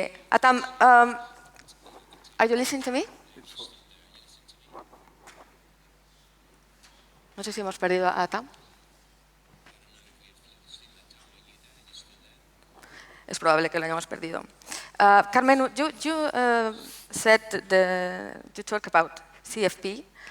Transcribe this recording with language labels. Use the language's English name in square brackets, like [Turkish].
[English] Atam, are you listening to me? [Spanish] No sé si hemos perdido a Atam. Es probable que lo hayamos perdido. [English] Carmen, you said you talk about CFP.